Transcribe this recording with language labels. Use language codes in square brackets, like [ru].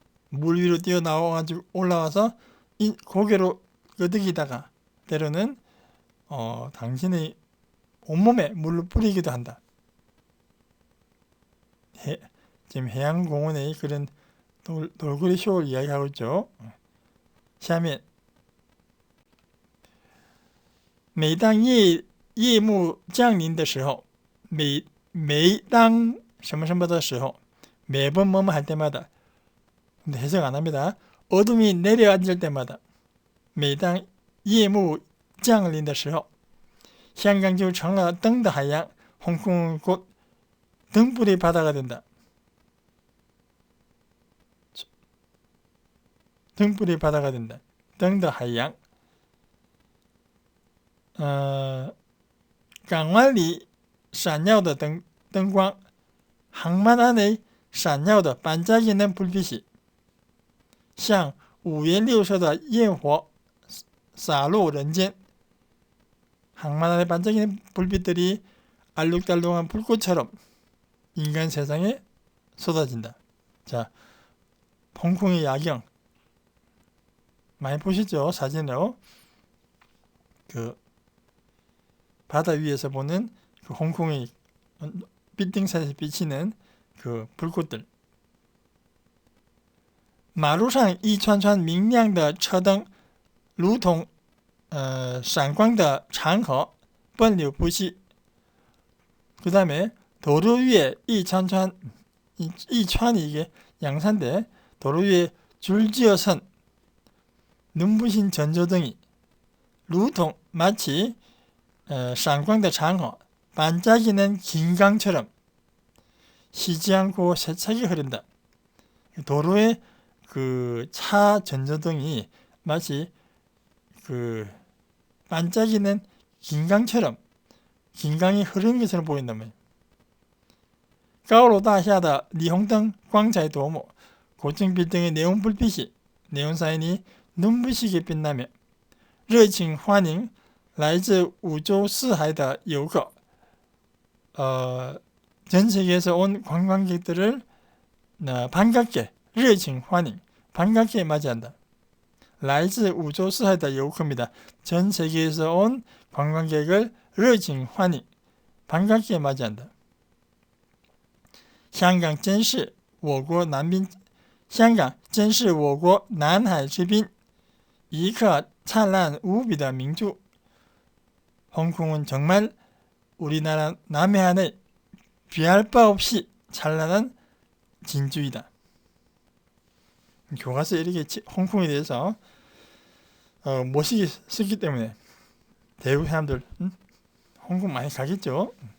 [ko] 물 위로 뛰어나와가지고 올라와서 고개로 끄덕이다가, 때로는 당신의 온몸에 물을 뿌리기도 한다. 지금 해양공원의 그런 돌고래 쇼를 이야기하고 있죠. [zh] 下面每当夜幕降临的时候，每当什么什么的时候， [ko] 매번 뭐뭐 할 때마다, 근데 해석 안 합니다. 어둠이 내려앉을 때마다, [zh] 每当夜幕降临的时候， 香港就成了灯的海洋， [ko] 홍콩은 곧 등불의 바다가 된다. 등불의 바다가 된다. [zh] 灯的海洋。港湾里闪耀的灯光， [ko] 항만 안에 [zh] 闪耀的 [ko] 반짝이는 불빛이 [zh] 像五颜六色的焰火洒落人间. [ko] 항만 안에 반짝이는 불빛들이 알록달록한 불꽃처럼 인간 세상에 쏟아진다. 자, 홍콩의 야경 많이 보시죠? 사진으로. 그 바다 위에서 보는 그 홍콩의 빌딩사에서 비치는 그 불꽃들. [zh] 马路上一串串明亮的车灯如同闪光的长河奔流不息. [ko] 그 다음에 도로 위에 이串串 이게 양산대 도로 위에 줄지어 선 눈부신 전조등이 [zh] 如同 [ko] 마치 [zh] 闪光的长河 [ko] 반짝이는 긴 강처럼 쉬지 않고 세차게 흐른다. 도로에 그 차 전조등이 마치 그 반짝이는 긴 강처럼 긴 강이 흐르는 것처럼 보인다면. [zh] 高楼大厦的霓虹灯光彩夺目, [ko] 고층 빌딩의 네온 불빛이 네온 사인이 눈부시게 빛나며 [zh] 热情欢迎来自五洲四海的游客. [ko] 전 세계에서 온 관광객들을 반갑게 [zh] 热情欢迎 [ko] 반갑게 맞이한다. [zh] 来自五洲四海的游客 [ko] 입니다. 전 세계에서 온 관광객을 [zh] 热情欢迎 [ko] 반갑게 맞이한다. [zh] 香港真是我国南滨香港真是我国南海之滨一颗灿烂无比的明珠. [ko] 홍콩은 정말 우리나라 남해안의 비할 바 없이 찬란한 진주이다. 교과서에 이렇게 홍콩에 대해서 멋있게 쓰기 때문에 대부분 사람들 홍콩 많이 가겠죠.